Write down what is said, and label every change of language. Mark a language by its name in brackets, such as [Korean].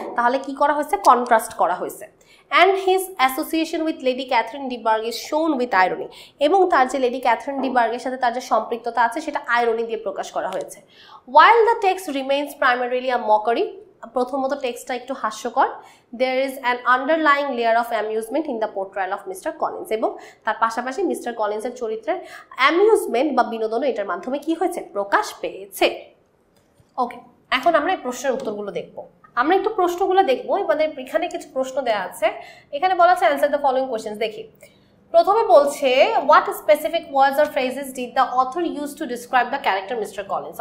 [Bangla] তাহলে কি করা হয়েছে, কন্ট্রাস্ট করা হয়েছে। [English] And his association with Lady Catherine de Bourgh is shown with irony. [Bangla] এবং তার যে লেডি ক্যাথরিন ডি বার্গের সাথে তার যে সম্পৃক্ততা আছে সেটা আইরনি দিয়ে প্রকাশ করা হয়েছে। [English] While the text remains primarily a mockery, [Bangla] প্রথমত টেক্সটটা একটু হাস্যকর, [English] there is an underlying layer of amusement in the portrayal of Mr. [Bangla] Collins, এবং তার পাশাপাশি মিস্টার কলিন্সের চরিত্রের অ্যামিউজমেন্ট বা বিনোদনও এটার মাধ্যমে কি হয়েছে, প্রকাশ পেয়েছে। ওকে, এখন আমরা এই প্রশ্নের উত্তরগুলো দেখব। আমরা একটু প্রশ্নগুলো দেখবো, আমাদের এখানে কিছু প্রশ্ন দেওয়া আছে। এখানে বলা আছে [English] Answer the following questions. [Bangla] দেখি, প্রথমে বলছে [English] What specific words or phrases did the author use to describe the character mister Collins.